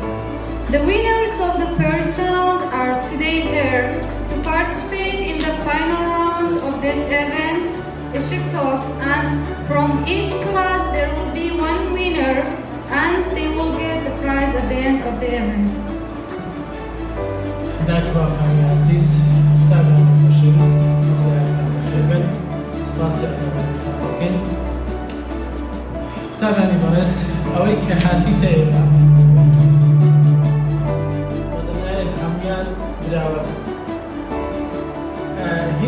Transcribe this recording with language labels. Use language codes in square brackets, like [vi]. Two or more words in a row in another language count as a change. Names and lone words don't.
[en] The winners of the first round are today here to participate in the final round of this event, ISHIK Talks, and from each class there will be one winner and they will get the prize at the end of the event. [ckb] قوتابیانی بەڕێز ئەوەی کە هاتیتە ئێمە بەدەنایە هەمویان براوە هیچ